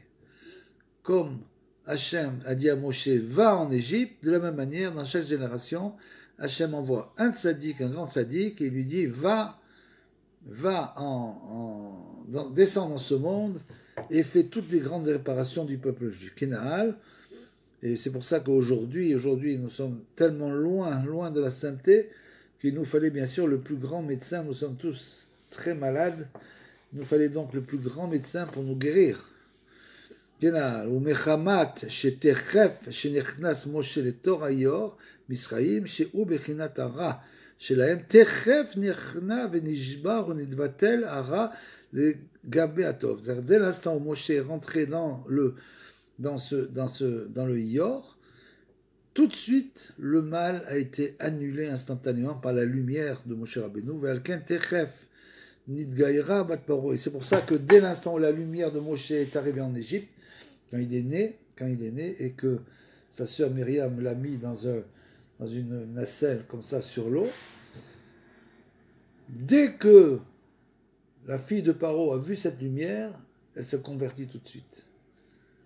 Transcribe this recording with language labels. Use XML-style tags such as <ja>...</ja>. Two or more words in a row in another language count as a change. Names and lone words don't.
<fr>Comme Hachem a dit à Moshe, va en Égypte, de la même manière, dans chaque génération, Hachem envoie un tzaddik, un grand tzaddik, et il lui dit, descends dans ce monde, et fais toutes les grandes réparations du peuple juif. Kenaal. Et c'est pour ça qu'aujourd'hui, nous sommes tellement loin de la sainteté, qu'il nous fallait bien sûr le plus grand médecin. Nous sommes tous très malades. Il nous fallait donc le plus grand médecin pour nous guérir.</fr> <he>ומחמת שתכף שנכנס משה לתור היאור, מצרים, שהוא בחינת הרע שלהם, תכף נכנע ונשבר ונתבטל הרע לגבי הטוב.</he> <fr>Dès l'instant où Moshe est rentré dans le Ior, tout de suite, le mal a été annulé instantanément par la lumière de Moshe Rabbeinu.</fr> <he>ועל כן תכף נתגיירה בת פרעה.</he> <fr>Et c'est pour ça que dès l'instant où la lumière de Moshe est arrivée en Égypte, quand il est né, et que sa sœur Myriam l'a mis dans une nacelle comme ça sur l'eau, dès que la fille de Paro a vu cette lumière, elle s'est convertie tout de suite.</fr>